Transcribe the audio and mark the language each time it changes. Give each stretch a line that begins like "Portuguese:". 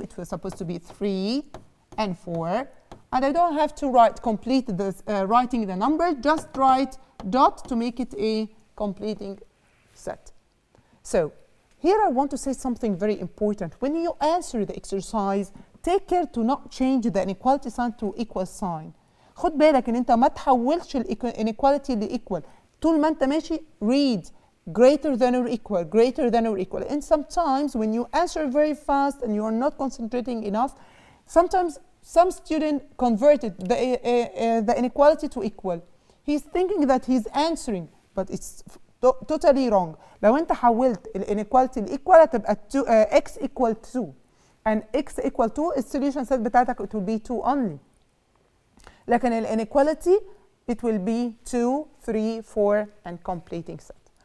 English: It was supposed to be 3 and 4. And I don't have to complete this writing the number, just write dot to make it a completing set. So here I want to say something very important. When you answer the exercise, take care to not change the inequality sign to equal sign.
Arabic: خد بالك ان انت ما تحولش inequality ل equal. طول ما انت ماشي
English: read greater than or equal, greater than or equal. And sometimes when you answer very fast and you are not concentrating enough, sometimes some student converted the inequality to equal. He's thinking that he's answering, but it's totally wrong.
Arabic: لو انت حولت inequality ل equal هتبقى x equal 2.
English: And x equal 2
Arabic: السوليوشن set بتاعتك
English: it will be 2 only.
Arabic: لكن ال
English: inequality it will be 2, 3, 4 and completing set.